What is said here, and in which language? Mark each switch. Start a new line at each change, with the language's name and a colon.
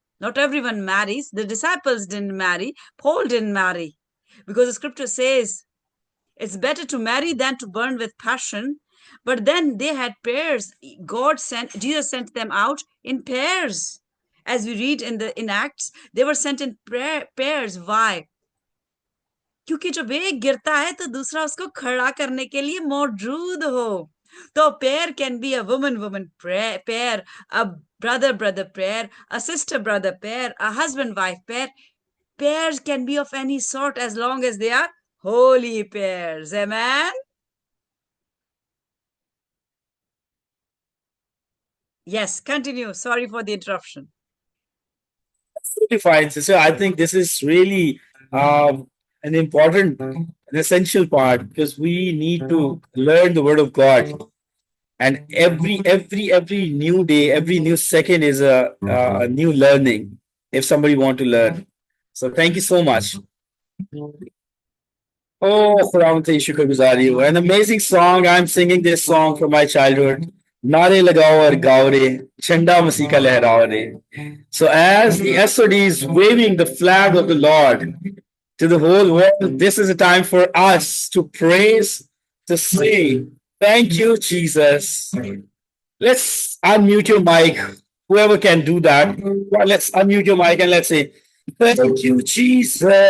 English: Not everyone marries. The disciples didn't marry. Paul didn't marry, because the scripture says it's better to marry than to burn with passion. But then they had pairs. Jesus sent them out in pairs. As we read in Acts, they were sent in pairs. Why?
Hindi: क्योंकि जब एक गिरता है तो दूसरा उसको खड़ा करने के लिए मौजूद हो. तो
English: pair can be a woman pair, a brother pair, a sister brother pair, a husband wife pair. Pairs can be of any sort as long as they are holy pairs. Amen. Yes, continue. Sorry for the interruption. Absolutely fine, sister. I think this is really an important, an essential part because we need to learn the word of God. And every new day, every new second is a new learning. If somebody want to learn, so thank you so much. Oh,
Hindi: Khudawand te शुक्रगुजारी हो.
English: An amazing song. I'm singing this song from my childhood.
Hindi: नारे लगाओ और गाओ रे, झंडा मसीह का लहराओ रे.
English: So as the SOD is waving the flag of the Lord to the whole world, this is a time for us to praise, to sing. Thank you, Jesus. Let's unmute your mic. Whoever can do that, well, let's unmute your mic and let's say, thank you, Jesus.